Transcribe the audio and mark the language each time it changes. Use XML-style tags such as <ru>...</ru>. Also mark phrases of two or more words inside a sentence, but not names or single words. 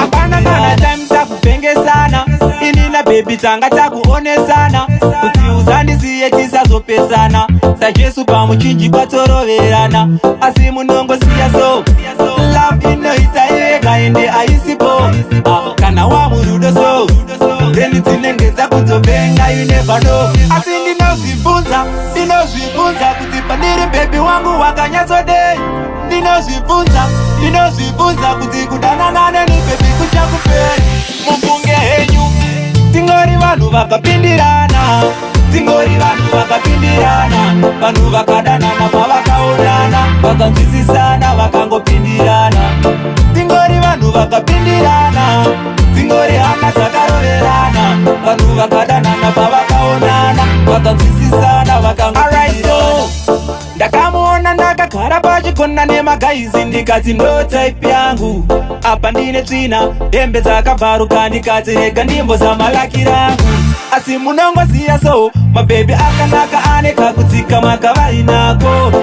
<sn>Hapana kana time takupengesana, ini na baby tanga takuonesana, kuti uzandisiye tisazopesana, saJesu pamuchinji kwatoroverana, asi munongosiya so, love inoita iwe kaende aisipo. Ah, kana wamurudo so, then dzinenge dzakutopenga,</sn> <en>you never know.</en> <sn>Asi ndinozvibvunza, ndinozvibvunza kuti pandiri baby wangu wakanyatsodei. Ndinozvibvunza, ndinozvibvunza kuti kudanana neni baby kuchakupei. Mufunge henyu, tingori vanhu vakapindirana, tingori vanhu vakapindirana, vanhu vakadanana pavakaonana, vakanzwisisana, vakangopindirana. Tingori vanhu vakapindirana, tingori hana dzakaroverana, vanhu vakadanana pavakaonana, vakanzwisisana, vakangopindirana.</sn> <en>All right, so,</en> <sn>ndakamuona ndakagara pachigona nemagaizi, ndikati ndo type yangu, apa ndine tsvina, hembe dzakabvaruka, ndikati rega ndimbo zamalakira angu. Asi munongoziya so, mabhebhi akanaka ane kakudzika makavainako.</sn>